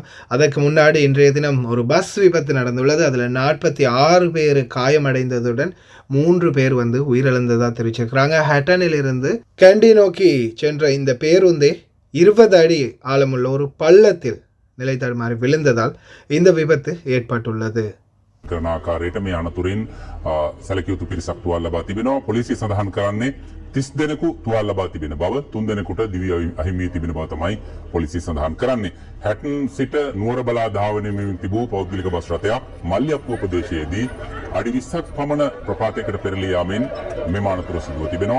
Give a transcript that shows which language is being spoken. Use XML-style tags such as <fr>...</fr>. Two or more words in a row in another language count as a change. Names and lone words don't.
<ta>அதற்கு முன்னாடி இன்றைய தினம் ஒரு பஸ் விபத்து நடந்துள்ளது. அதில் 46 பேர் காயமடைந்ததுடன் 3 பேர் உயிரிழந்ததாக தெரிவிச்சிருக்கிறாங்க. ஹட்டனிலிருந்து கேண்டி நோக்கி சென்ற இந்த பேருந்தே 20 அடி ஆழமுள்ள ஒரு பள்ளத்தில் நிலை தடுமாறி விழுந்ததால் இந்த விபத்து ஏற்பட்டுள்ளது.</ta> <si>කරන ආකාරයට මේ අනතුරින් සැලකිය යුතු පිරිසක් තුවාල ලබා තිබෙනවා. පොලිසිය සඳහන් කරන්නේ 30 දෙනෙකු තුවාල ලබා තිබෙන බව, 3 දෙනෙකුට දිවි අහිමි වී තිබෙන බව තමයි පොලිසිය සඳහන් කරන්නේ. හැටන් සිට නුවර බලා ධාවනය වෙමින් තිබූ පෞද්ගලික බස් රථයක් මල්ලියප්පුව ප්‍රදේශයේදී අඩි 20ක් පමණ ප්‍රපාතයකට පෙරළී යාමෙන් මෙම අනතුර සිදුව තිබෙනවා.</si>